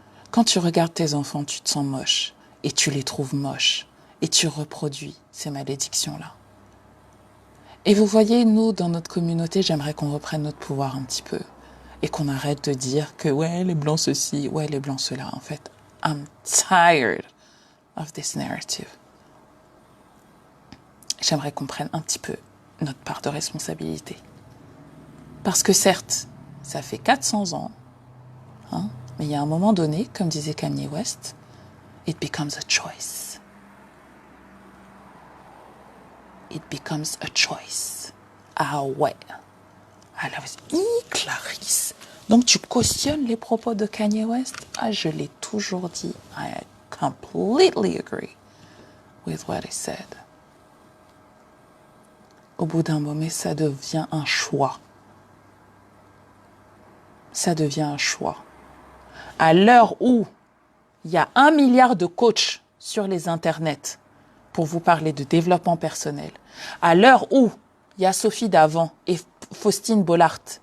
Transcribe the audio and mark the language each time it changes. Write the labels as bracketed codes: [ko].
[fr] Quand tu regardes tes enfants, tu te sens moche. Et tu les trouves moches. Et tu reproduis ces malédictions-là. Et vous voyez, nous, dans notre communauté, j'aimerais qu'on reprenne notre pouvoir un petit peu. Et qu'on arrête de dire que, ouais, les blancs ceci, ouais, les blancs cela. En fait, [en] I'm tired of this narrative. [fr] J'aimerais qu'on prenne un petit peu notre part de responsabilité. Parce que certes, ça fait 400 ans, hein, mais il y a un moment donné, comme disait Kanye West, [en] it becomes a choice. It becomes a choice. [fr] Ah ouais. Ah là, [en] Clarisse. [fr] Donc tu cautionnes les propos de Kanye West? Ah, je l'ai toujours dit. [en] I completely agree with what he said. [fr] Au bout d'un moment, ça devient un choix. Ça devient un choix. À l'heure où il y a 1 milliard de coachs sur les internets pour vous parler de développement personnel, à l'heure où il y a Sophie Davant et Faustine Bollard